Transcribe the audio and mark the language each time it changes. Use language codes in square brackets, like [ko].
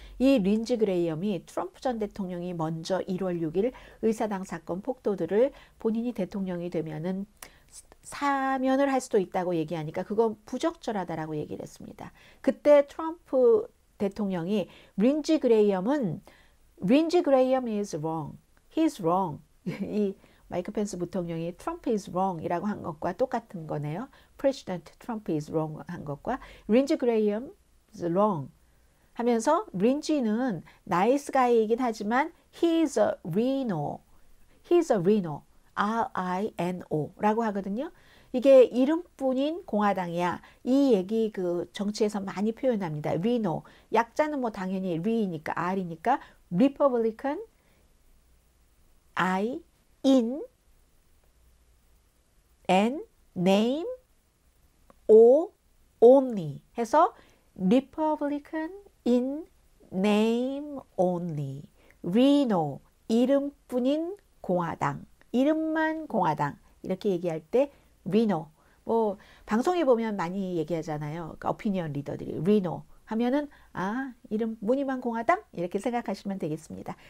[ko] 이 린지 그레이엄이 트럼프 전 대통령이 먼저 1월 6일 의사당 사건 폭도들을 본인이 대통령이 되면은 사면을 할 수도 있다고 얘기하니까 그건 부적절하다라고 얘기를 했습니다. 그때 트럼프 대통령이 린지 그레이엄 [en] is wrong. He's wrong. [ko] 이 마이크 펜스 부통령이 [en] Trump is wrong [ko] 이라고 한 것과 똑같은 거네요. [en] President Trump is wrong [ko] 한 것과 [en] Lindsey Graham is wrong [ko] 하면서 린지는 나이스 가이이긴 하지만 [en] he is a rhino. he is a rhino. [ko] R-I-N-O 라고 하거든요. 이게 이름뿐인 공화당이야. 이 얘기 그 정치에서 많이 표현합니다. [en] rhino. [ko] 약자는 뭐 당연히 R이니까 R이니까 [en] Republican I in and name O only [ko] 해서 [en] Republican in name only. [ko] Rhino 이름뿐인 공화당. 이름만 공화당. 이렇게 얘기할 때 Rhino. 뭐 방송에 보면 많이 얘기하잖아요. 그러니까 오피니언 리더들이 Rhino 하면은 아, 이름 무늬만 공화당 이렇게 생각하시면 되겠습니다.